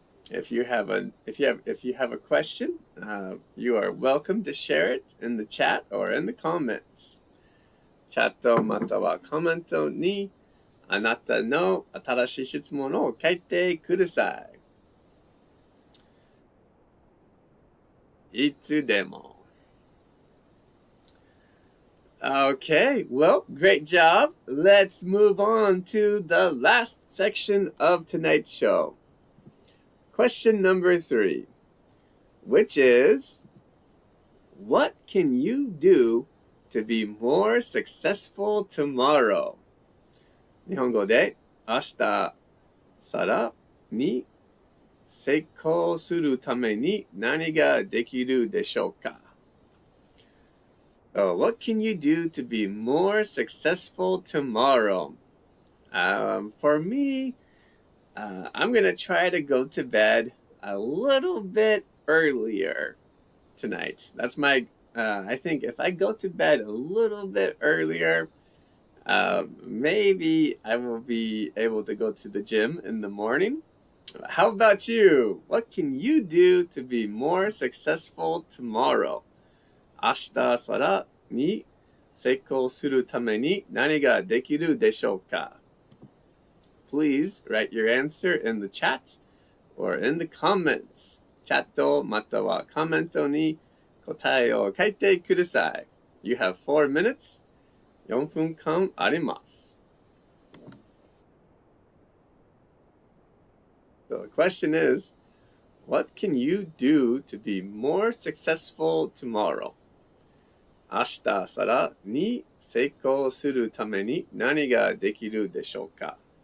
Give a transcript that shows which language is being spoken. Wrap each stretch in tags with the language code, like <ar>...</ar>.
<en>If you have a question, you are welcome to share it in the chat or in the comments.</en> <ja>チャットまたはコメントにあなたの新しい質問を書いてください。いつでも。</ja> <en>Okay, well, great job. Let's move on to the last section of tonight's show. Question number 3, which is, what can you do to be more successful tomorrow?</en> <ja>日本語で明日さらに成功するために何ができるでしょうか?</ja> <en>What can you do to be more successful tomorrow? For me, I'm going to try to go to bed a little bit earlier tonight. That's my, I think if I go to bed a little bit earlier, maybe I will be able to go to the gym in the morning. How about you? What can you do to be more successful tomorrow?</en> <ja>明日さらに成功するために何ができるでしょうか?</ja> <en>Please write your answer in the chat or in the comments.</en> <ja>チャットまたはコメントに答えを書いてください。</ja> <en>You have 4 minutes.</en> <ja>4分間あります。</ja> <en>So the question is, what can you do to be more successful tomorrow?</en> <ja>明日さらに成功するために何ができるでしょうか?</ja>